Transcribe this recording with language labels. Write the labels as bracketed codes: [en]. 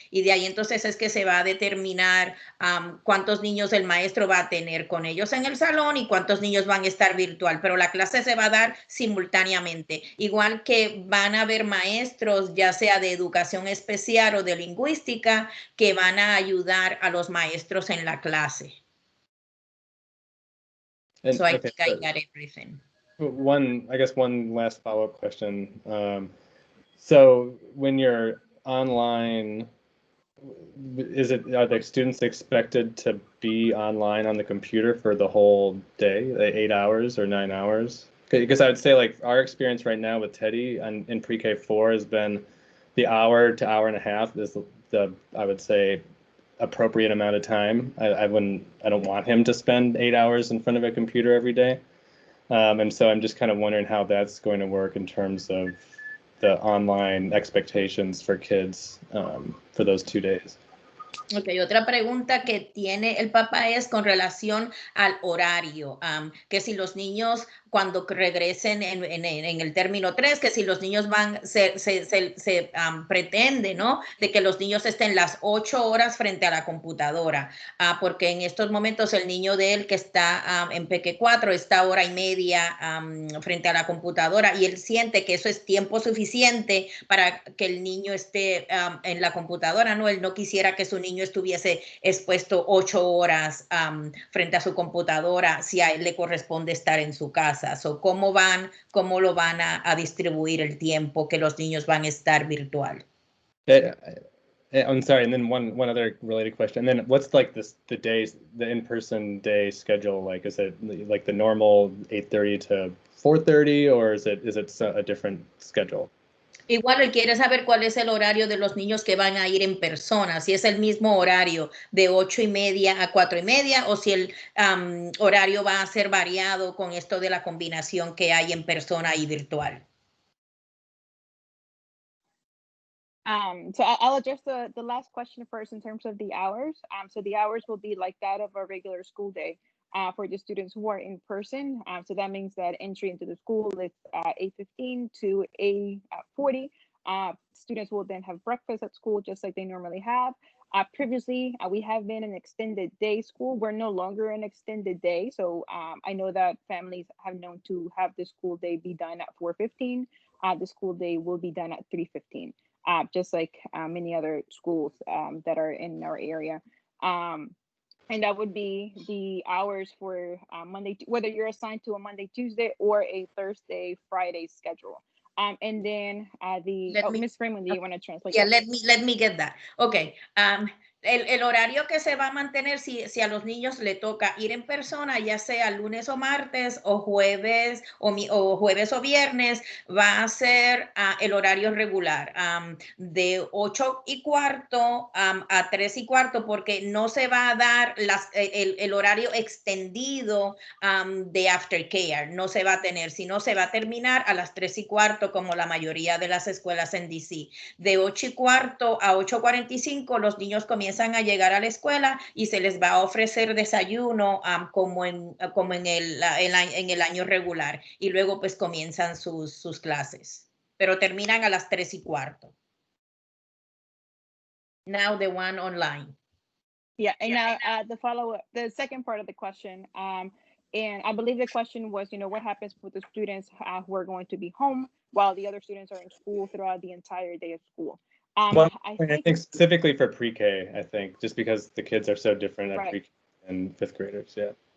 [es] Y de ahí entonces es que se va a determinar cuántos niños el maestro va a tener con ellos en el salón y cuántos niños van a estar virtual. Pero la clase se va a dar simultáneamente. Igual que van a haber maestros, ya sea de educación especial o de lingüística, que van a ayudar a los maestros en la clase. [en] And, So I okay, think I got everything. One last follow-up question. So when you're online Are the students expected to be online on the computer for the whole day, 8 hours or 9 hours? Because I would say like our experience right now with Teddy and in pre-K 4 has been the hour to hour and a half is the I would say appropriate amount of time. I don't want him to spend 8 hours in front of a computer every day. And so I'm just kind of wondering how that's going to work in terms of the online expectations for kids for those 2 days. [es] Ok, otra pregunta que tiene el papá es con relación al horario, que si los niños cuando regresen en el término 3, que si los niños se pretende, ¿no? De que los niños estén las 8 horas frente a la computadora, porque en estos momentos el niño de él que está en PQ4 está hora y media frente a la computadora y él siente que eso es tiempo suficiente para que el niño esté en la computadora, ¿no? Él no quisiera que su niño estuviese expuesto 8 horas frente a su computadora si a él le corresponde estar en su casa. So, ¿cómo lo van a distribuir el tiempo que los niños van a estar virtual? [en] I'm sorry, and then one other related question. And then what's like the in-person day schedule like? Is it like the normal 8:30 to 4:30 or is it a different schedule? Igual él quiere saber cuál es el horario de los niños que van a ir en persona, si es el mismo horario de 8:30 a 4:30 o si el horario va a ser variado con esto de la combinación que hay en persona y virtual. So I'll address the last question first in terms of the hours. So the hours will be like that of a regular school day for the students who are in person. So that means that entry into the school is 8:15 to 8:40. Students will then have breakfast at school just like they normally have. Previously, we have been an extended day school. We're no longer an extended day. So I know that families have known to have the school day be done at 4:15. The school day will be done at 3:15. Just like many other schools that are in our area. And that would be the hours for Monday, whether you're assigned to a Monday, Tuesday, or a Thursday, Friday schedule. And then Ms. Raymond, do you want to translate? Yeah, let me get that. Okay. [es] El horario que se va a mantener si a los niños le toca ir en persona, ya sea lunes o martes o jueves o viernes, va a ser el horario regular de 8:15 a 3:15 porque no se va a dar el horario extendido de aftercare, no se va a tener, sino se va a terminar a las 3:15 como la mayoría de las escuelas en DC. De 8:15 a 8:45 los niños comienzan a llegar a la escuela y se les va a ofrecer desayuno como en el año regular y luego pues comienzan sus clases, pero terminan a las 3:15. [en] Now the one online. Yeah, and now the follow-up, the second part of the question, and I believe the question was, what happens with the students who are going to be home while the other students are in school throughout the entire day of school. Well, I think specifically for pre-K, I think, just because the kids are so different at pre-K and fifth graders, yeah.